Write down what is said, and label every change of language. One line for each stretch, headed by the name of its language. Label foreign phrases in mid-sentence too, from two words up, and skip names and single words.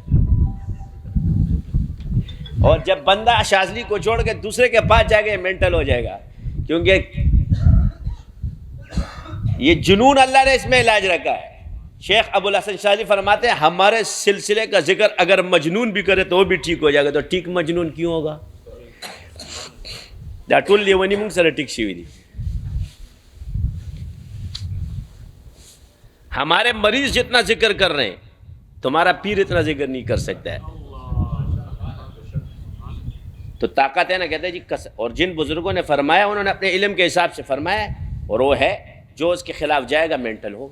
Urdu: اور جب بندہ شاذلی کو چھوڑ کے دوسرے کے پاس جائے گا یہ مینٹل ہو جائے گا, کیونکہ یہ جنون اللہ نے اس میں علاج رکھا ہے. شیخ ابو الحسن شاذلی فرماتے ہیں ہمارے سلسلے کا ذکر اگر مجنون بھی کرے تو وہ بھی ٹھیک ہو جائے گا. تو ٹھیک مجنون کیوں ہوگا؟
Pashto: دا ټول لیونی مونږ سره ټیک شوي دي.
Urdu: ہمارے مریض جتنا ذکر کر رہے ہیں تمہارا پیر اتنا ذکر نہیں کر سکتا ہے. تو طاقت ہے نا. کہتے ہیں جی اور جن بزرگوں نے فرمایا انہوں نے اپنے علم کے حساب سے فرمایا, اور وہ ہے جو اس کے خلاف جائے گا مینٹل ہوگا.